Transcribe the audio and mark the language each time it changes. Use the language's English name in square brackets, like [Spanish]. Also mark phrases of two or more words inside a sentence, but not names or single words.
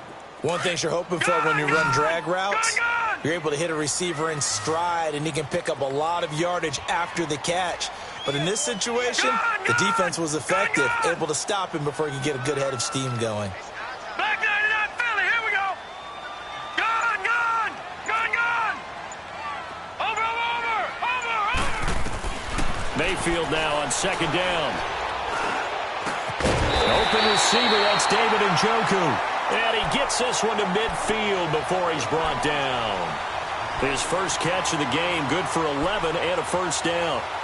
[English] One thing you're hoping for when you run drag routes, you're able to hit a receiver in stride, and he can pick up a lot of yardage after the catch. But in this situation, the defense was effective, able to stop him before he could get a good head of steam going. Back 99, Philly, here we go. Gone, gone, gone, gone. Over. Mayfield now on 2nd down. Open receiver, that's David Njoku. And he gets this one to midfield before he's brought down. His first catch of the game, good for 11 and a 1st down.